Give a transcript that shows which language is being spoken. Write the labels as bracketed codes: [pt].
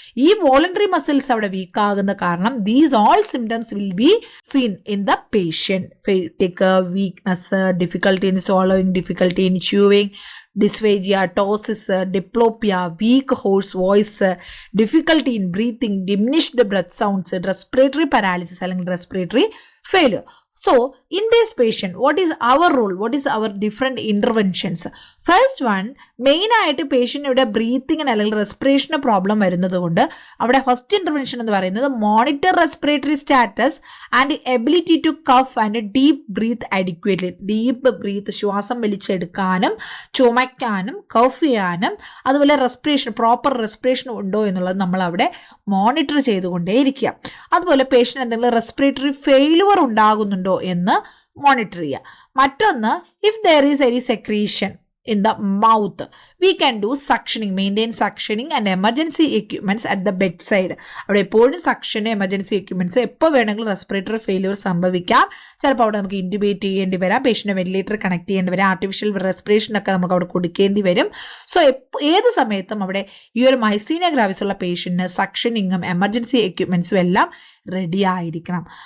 [en] ഈ voluntary muscles അവിടെ weak [ml] ആകുന്ന കാരണം [en] These all symptoms will be seen in the patient. Fatigue, weakness, difficulty in swallowing, difficulty in chewing, dysphagia, ptosis, diplopia, weak hoarse voice, difficulty in breathing, diminished breath sounds, respiratory paralysis അല്ലെങ്കിൽ respiratory failure. So, in this patient, what is our role? What is our different interventions? First one, main ആയിട്ട് patient ഇവിടെ ബ്രീത്തിങ്ങിന് അല്ലെങ്കിൽ റെസ്പിറേഷന് problem [ml] വരുന്നത് കൊണ്ട് അവിടെ [en] First intervention എന്ന് പറയുന്നത് monitor respiratory status and ability to cough and deep breath adequately. [ml] Deep breath, ശ്വാസം വലിച്ചെടുക്കാനും ചുമയ്ക്കാനും cough ചെയ്യാനും അതുപോലെ പ്രോപ്പർ റെസ്പിറേഷൻ ഉണ്ടോ എന്നുള്ളത് നമ്മൾ അവിടെ മോണിറ്റർ ചെയ്തുകൊണ്ടേയിരിക്കുക. അതുപോലെ പേഷ്യൻ്റ് എന്തെങ്കിലും റെസ്പിറേറ്ററി ഫെയിലുവർ ഉണ്ടാകുന്നുണ്ടോ എന്ന് മോണിറ്റർ ചെയ്യുക. [en] മറ്റൊന്ന്, if there is any secretion in the mouth, we can do suctioning, maintain suctioning and emergency equipments at the bedside. [ml] അവിടെ എപ്പോഴും സക്ഷൻ, എമർജൻസി എക്യുപ്മെന്റ്സ് എപ്പോൾ വേണമെങ്കിലും റെസ്പിറേറ്ററി ഫെയിലിയർ സംഭവിക്കാം. ചിലപ്പോൾ അവിടെ നമുക്ക് ഇൻറ്റുബേറ്റ് ചെയ്യേണ്ടി വരാം, പേഷ്യൻ്റെ വെന്റിലേറ്റർ കണക്ട് ചെയ്യേണ്ടി വരാം, ആർട്ടിഫിഷ്യൽ റെസ്പിറേഷനൊക്കെ നമുക്ക് അവിടെ കൊടുക്കേണ്ടി വരും. സോ ഏത് സമയത്തും അവിടെ ഈ ഒരു മൈസ്തീനിയ ഗ്രാവിസ് ഉള്ള പേഷ്യന്റിന് സക്ഷനിങ്ങും എമർജൻസി എക്യുപ്മെന്റ്സും എല്ലാം റെഡി ആയിരിക്കണം.